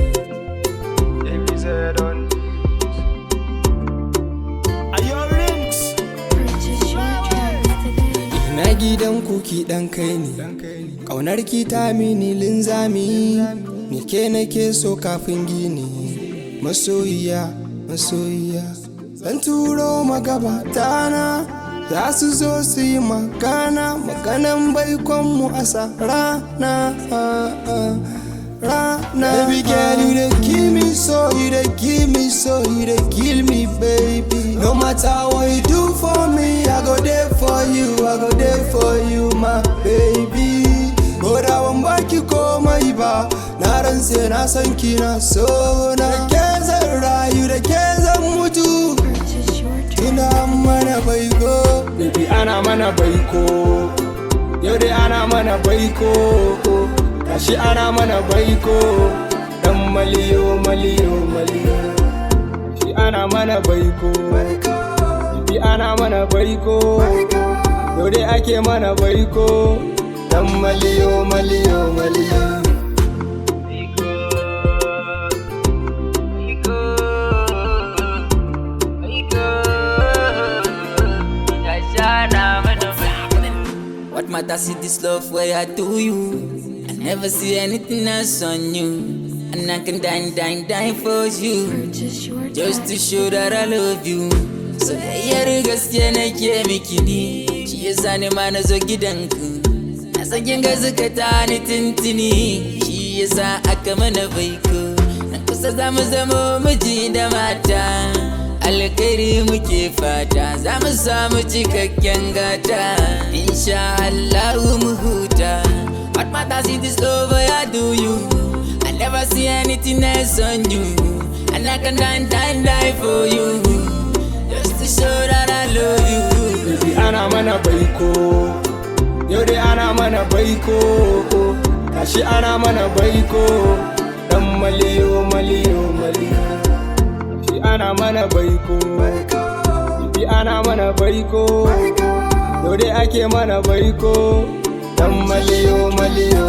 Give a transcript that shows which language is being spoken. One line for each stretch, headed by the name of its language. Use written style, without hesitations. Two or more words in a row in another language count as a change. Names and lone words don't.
Hausa: Ina gidan kuki dan kai ne, ƙaunar ki ta mini linzami, ni ke nake so kafin gini. Masoyiya, masoyiya, zan turo magabata na, za su zo su yi magana, maganan baikonmu a sa rana.
Nigerian Pidgin: Baby girl, you dey kill me so, you dey kill me so, you dey kill me, baby. No matter what you do for me, I go there for you, I go there for you, my baby.
Hausa: Ko da ban baki komai ba, na rantse na san kina so na. Da ke zan rayu, da ke zan mutu. Tuna mana baiko, baby ana mana baiko. Yau dai ana mana baiko. Kashi ana mana baiko, dan maliyo maliyo maliyo. Shi ana mana baiko, bibi ana mana baiko. Yau dai ake mana baiko, dan maliyo maliyo maliyo.
Nigerian Pidgin: What matters is this love where I do you. I never see anything else on you, and I can die for you, just to show that I love you.
Hausa: So yayyar gaskiya nake miki ni, shi yasa ni ma na zo gidanku. Na san kin ga zakata ni tintini, shi yasa aka mana baiko. Na kusa zamu zama miji da mata, alkhairi muke fata, za mu samu cikakken gata,
Arabic: إن شاء الله
Hausa: mu huta.
Nigerian Pidgin: What matters is this love I do you. I never see anything else on you, and I can die for you, just to show that I love you.
Hausa: Baby ana mana baiko, yau dai ana mana baiko. Kashi ana mana baiko, dan maliyo maliyo maliyo. Shi ana mana baiko, bibi ana mana baiko. Yau dai ake mana baiko, dan maliyo maliyo.